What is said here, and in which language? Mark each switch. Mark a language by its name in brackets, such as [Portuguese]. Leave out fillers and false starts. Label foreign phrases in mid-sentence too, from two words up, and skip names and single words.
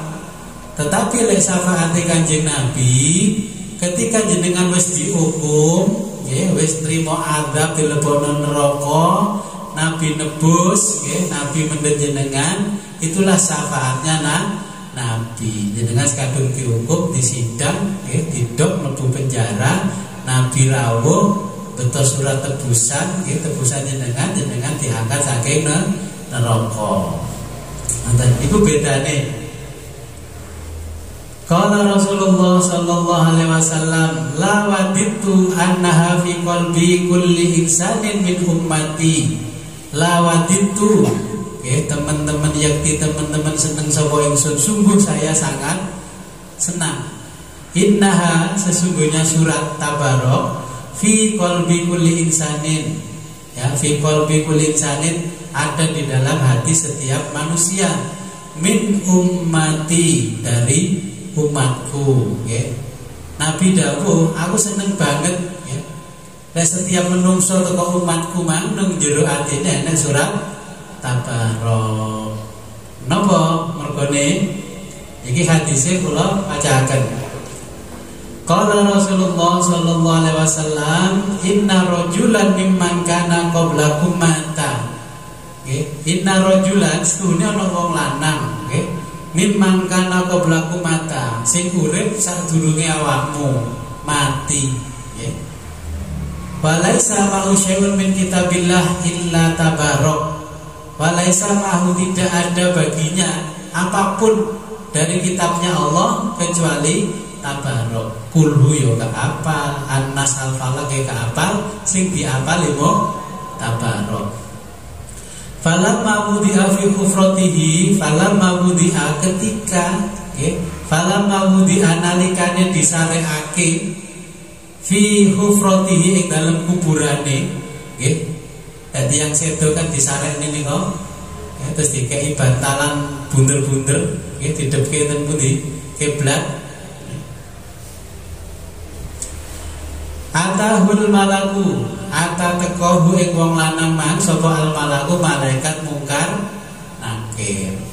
[Javanese] Tetapi lek syafaate Kanjeng Nabi ketika jenengan wis dihukum, nggih, wis trimo azab dilebono neraka, Nabi nebus, nggih, Nabi mendhet jenengan, [Indonesian] itulah syafaatnya Nabi. [Javanese] Jenengan sekadung dihukum, disidang, nggih, didok mlebu penjara, Nabi rawuh beto surat tebusan, nggih, tebusan jenengan diangkat saking neraka. Ngoten iku bedane. [Arabic] قال رسول الله صلى الله عليه وسلم لوددت أنها في قلب كل إنسان من أمتي. لوددت, [Javanese] teman-teman yakti, teman-teman seneng sapa ingsun, [Indonesian] sungguh saya sangat senang. Innaha, sesungguhnya surat Tabarok, [Arabic] في قلب كل إنسان, ya, في قلب كل إنسان, [Indonesian] ada di dalam hati setiap manusia, [Arabic] من أمتي, [Indonesian] dari umatku, ya. [Javanese] Nabi dawuh, aku seneng banget, ya. Dan setiap menungso teko umatku mang nang jero atine ana surat Tabarok. Napa mergone? Iki hadise kula wacaken. [Arabic] قال رسول الله صلى الله عليه وسلم إن رجلا ممن كان قبلكم مات. [Javanese] Nggih, [Arabic] إن رجلا [Javanese] setune ana wong lanang, nggih. [Arabic] ممن كان قبلكم مات, [Javanese] sing urip sadurunge awakmu mati, nggih. [Arabic] وليس معه شيء من كتاب الله إلا تبارك. وليس معه, [Indonesian] tidak ada baginya apapun dari kitabnya Allah kecuali tabarok. [Javanese] Kulhu yo gak apal, An-Nas al-Falaq gak apal, sing diapal limo tabarok. [Arabic] فلما وضع في حفرته فلما وضع, ketika, فلما وضع [Javanese] nalikane disarekake [Arabic] في حفرته, [Javanese] ing dalam kuburane, nggih. Dadi yang sedo kan disarekne nika, ya, terus dikei bantalan bunder-bunder, nggih, didhepke ten pundi? Kiblat. [Arabic] أتاه الملك, [Javanese] ata tekohu ing wong lanang man sapa [Arabic] الملك, [Javanese] malaikat mungkar nakir.